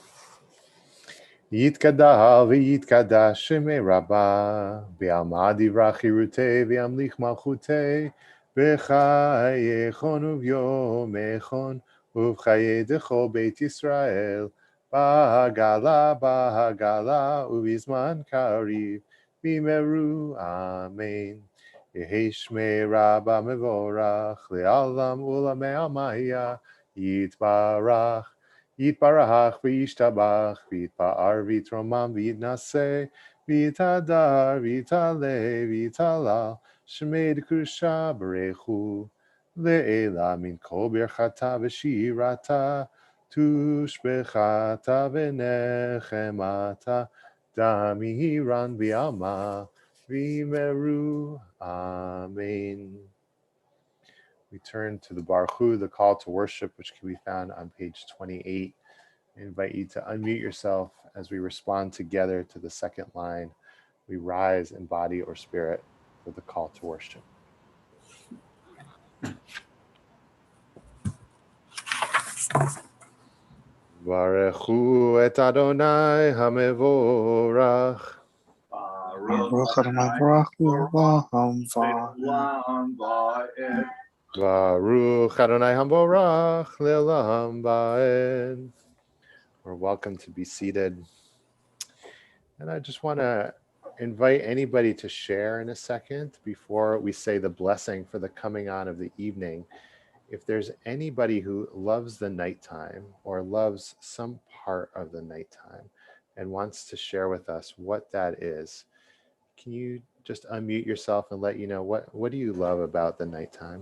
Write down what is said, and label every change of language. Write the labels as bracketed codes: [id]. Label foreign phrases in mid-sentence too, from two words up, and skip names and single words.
[arc] יתגדל ויתקדש שמה רבא בעלמא די ברא כרעותה וימליך מלכותה בחייכון וביומיכון ובחיי דכל בית ישראל בעגלא ובזמן קריב ואמרו אמן. יהא שמה רבא מברך לעלם ולעלמי עלמיא יתברך יתברך וישתבח ויתפאר ויתרומם ויתנשא ויתהדר ויתעלה ויתהלל שמה דקודשא בריך הוא לעלא מן כל ברכתא ושירתא תשבחתא ונחמתא דאמירן בעלמא ואמרו אמן. [en] We turn to the Baruch Hu, the call to worship, which can be found on page 28. I invite you to unmute yourself as we respond together to the second line. We rise in body or spirit for the call to worship. [he] ברכו את אדני המבורך. ברוך אדני ברוך לעולם ועד. ברוך אדני המבורך לעולם ועד. [en] We're welcome to be seated. And I just want to invite anybody to share in a second before we say the blessing for the coming on of the evening. If there's anybody who loves the nighttime or loves some part of the nighttime and wants to share with us what that is, can you just unmute yourself and let you know what do you love about the nighttime?